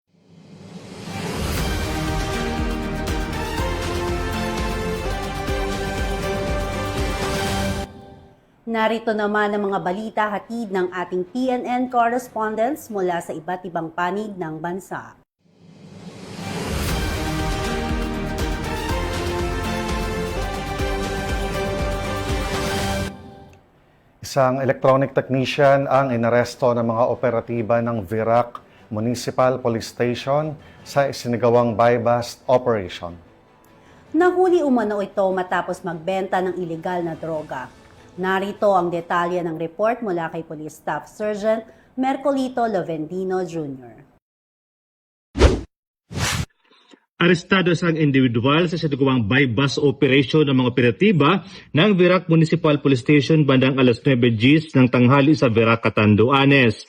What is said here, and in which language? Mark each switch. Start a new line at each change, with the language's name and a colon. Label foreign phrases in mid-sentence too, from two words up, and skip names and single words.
Filipino: Narito naman ang mga balita hatid ng ating PNN correspondents mula sa iba't ibang panig ng bansa. Isang
English: electronic technician
Filipino: ang inaresto ng mga operatiba ng Virac Municipal Police Station sa isinagawang
English: buy-bust operation.
Filipino: Nahuli umano ito matapos magbenta ng ilegal na droga. Narito ang detalye ng report mula kay Police Staff Sergeant Mercolito Lovendino Jr. Arestado ang individual sa sinagawang
English: buy-bust operation
Filipino: ng mga operatiba ng Virac Municipal Police Station bandang alas 9 GMT ng tanghali sa Virac, Catanduanes.